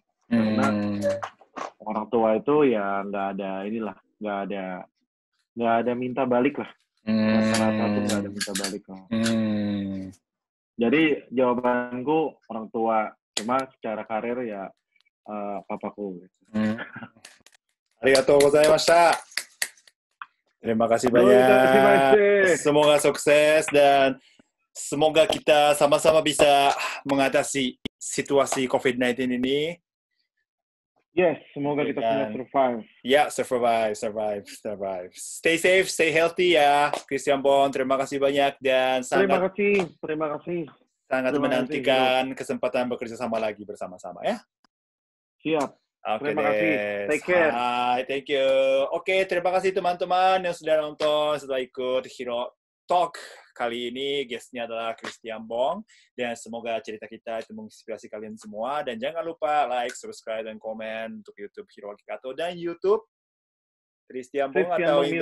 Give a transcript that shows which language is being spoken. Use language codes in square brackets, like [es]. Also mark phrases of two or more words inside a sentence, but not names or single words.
[id] Karena orang tua itu ya nggak ada minta balik lah. Rata-rata tuh nggak ada minta balik lah. Jadi jawabanku orang tua. Cuma secara karir ya papaku. [ja] ありがとうございました。 [id] Terima kasih Terima banyak. kasih. Semoga sukses dan semoga kita sama-sama bisa mengatasi situasi COVID-19 ini. Yes, semoga kita semua survive. Ya, [en] survive. Stay safe, stay healthy ya, Christian Bon. [id] Terima kasih banyak dan Terima kasih. sangat menantikan kesempatan bekerja sama lagi bersama-sama ya. Siap. Oke Terima deh. kasih. [en] Take care. Hai, thank you. [id] Oke, terima kasih teman-teman yang sudah nonton, sudah ikut Hero Talk. Kali ini guest-nya adalah Christian Bong. Dan semoga cerita kita itu menginspirasi kalian semua. Dan jangan lupa [en] like, subscribe, [id] dan komen untuk YouTube Hero Kikato dan YouTube Christian Bong atau Indo